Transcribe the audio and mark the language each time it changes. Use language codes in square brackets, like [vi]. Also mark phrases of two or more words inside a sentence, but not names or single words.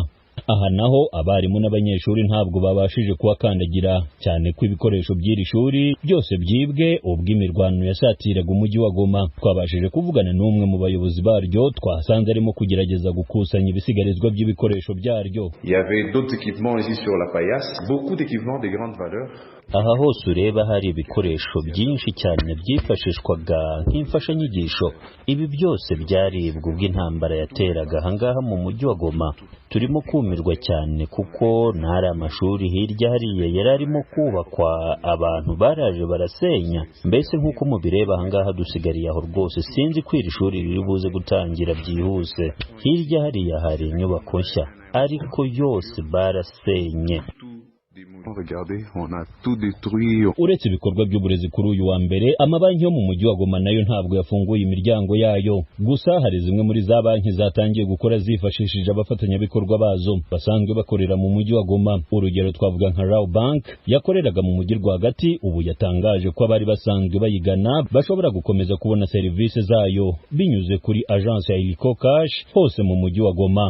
[rw] Aha naho abarimu n'abanyeshuri ntabwo babashije kuhakandagira cyane ko ibikoresho by'iri shuri byose byibwe ubwo imirwano yasatiraga umujyi wa Goma. Twabashije kuvugana n'umwe mu bayobozi baryo, twasanze arimo kugerageza gukusanya ibisigarizwa by'ibikoresho byaryo. [fr] Il y avait d'autres équipements ici sur la Paillasse, beaucoup d'équipements de grande valeur. [rw] Aha hose ureba hari ibikoresho byinshi cyane byifashishwaga nk'imfashanyigisho. Ibi byose byaribwa ubwo intambara yateraga ahangaha mu mujyi wa Goma. Turimo kumirwa cyane kuko ntari amashuri hirya hariya yari arimo kubakwa, abantu baraje barasenya. Mbese nk'uko mubireba ahangaha dusigariye aho rwose. Sinzi ko iri shuri riri buze gutangira byihuse. Hirya hariya hari inyubako nshya ariko yose barasenye. [fr] Regardez, on a tout détruit. [rw] Uretse ibikorwa by'uburezi kuri uyu wa mbere, amabanki yo mu mujyi wa Goma nayo ntabwo yafunguye imiryango yayo. Gusa hari zimwe muri za banki zatangiye gukora zifashishije abafatanyabikorwa bazo basanzwe bakorera mu mujyi wa Goma. Urugero twavuga nka Raw Bank yakoreraga mu mujyi rwagati, ubu yatangaje ko abari basanzwe bayigana bashobora gukomeza kubona serivisi zayo binyuze kuri agence ya Ilco Cash hose mu mujyi wa Goma.